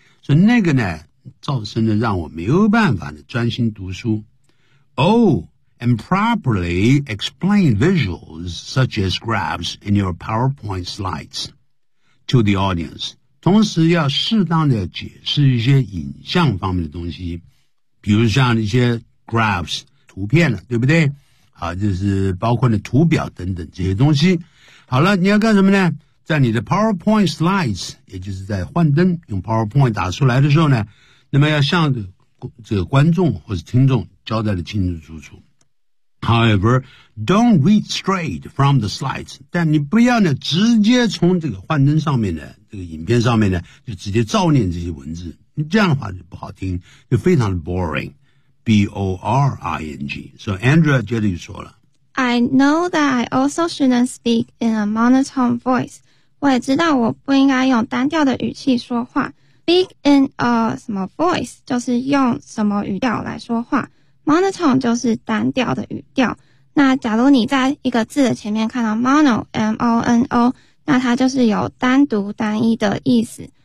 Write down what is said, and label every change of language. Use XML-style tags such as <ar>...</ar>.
<zh>所以那个呢造成了让我没有办法的专心读书。</zh> <en>Oh, and properly explain visuals such as graphs in your PowerPoint slides to the audience.</en> <zh>同时要适当的解释一些影像方面的东西。比如像一些 graphs, 图片了对不对好就是包括了图表等等这些东西。好了你要干什么呢在你的 PowerPoint slides, 也就是在幻灯用 PowerPoint 打出来的时候呢那么要向这个观众或是听众交代的清清楚楚。</zh> <en>However, don't read straight from the slides,</en> <zh>但你不要呢直接从这个幻灯上面的这个影片上面呢就直接照念这些文字。这样的话就不好听就非常的 boring, B-O-R-I-N-G. So Andrea 接着就说了。</zh> <en>I know that I also shouldn't speak in a monotone voice.</en> <zh>我也知道我不应该用单调的语气说话。</zh> <en>Speak in a</en> <zh>什么</zh> <en>voice</en> <zh>就是用什么语调来说话。 Monotone 就是单调的语调。那假如你在一个字的前面看到 mono，M-O-N-O， 那它就是有单独单一的意思。</zh>